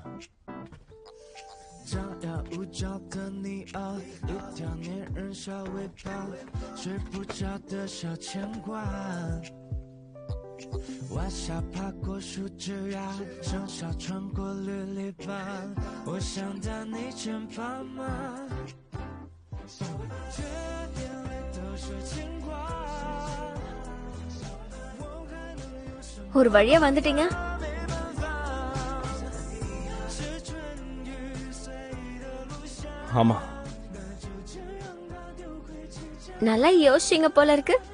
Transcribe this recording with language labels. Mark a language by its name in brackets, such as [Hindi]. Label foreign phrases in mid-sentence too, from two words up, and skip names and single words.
[Chinese] 张牙舞爪的你啊，一条粘人小尾巴，睡不着的小牵挂。晚霞爬过树枝桠，盛夏穿过绿篱笆，我想到你肩膀吗？这眼泪都是牵挂。 [Tamil] ஒரு வழியா வந்துட்டீங்க. ஆமா, நல்லா யோசிச்சீங்க போல இருக்கு.